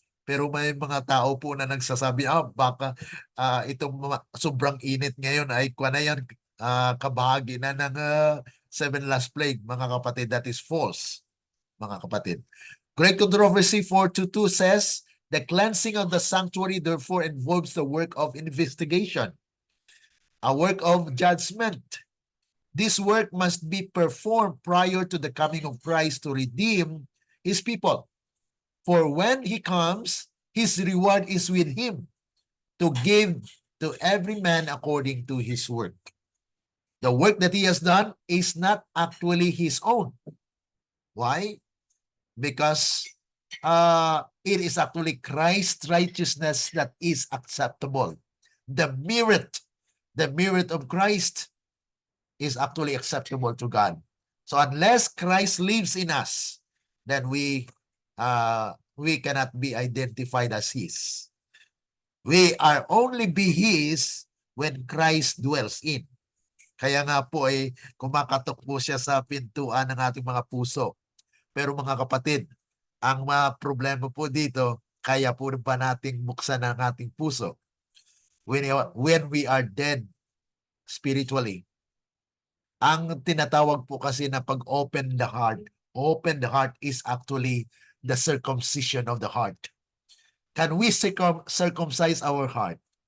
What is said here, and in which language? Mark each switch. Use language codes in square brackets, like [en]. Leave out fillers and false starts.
[tl] Pero may mga tao po na nagsasabi, baka itong sobrang init ngayon ay na yan, kabahagi na ng 7 last plague, mga kapatid. [en] That is false, [tl] mga kapatid. [en] Great Controversy 422 says, the cleansing of the sanctuary therefore involves the work of investigation, a work of judgment. This work must be performed prior to the coming of Christ to redeem His people. For when He comes, His reward is with Him to give to every man according to his work. The work that He has done is not actually His own. Why? Because it is actually Christ's righteousness that is acceptable. The merit of Christ is actually acceptable to God. So unless Christ lives in us, then we cannot be identified as His. We are only be His when Christ dwells in. [tl] Kaya nga po ay kumakatok po siya sa pintuan ng ating mga puso. Pero mga kapatid, ang mga problema po dito, kaya po ba nating buksan ang ating puso? [en] When we are dead spiritually. [tl] Ang tinatawag po kasi na pag-open [en] the heart is actually the circumcision of the heart. Can we circumcise our heart?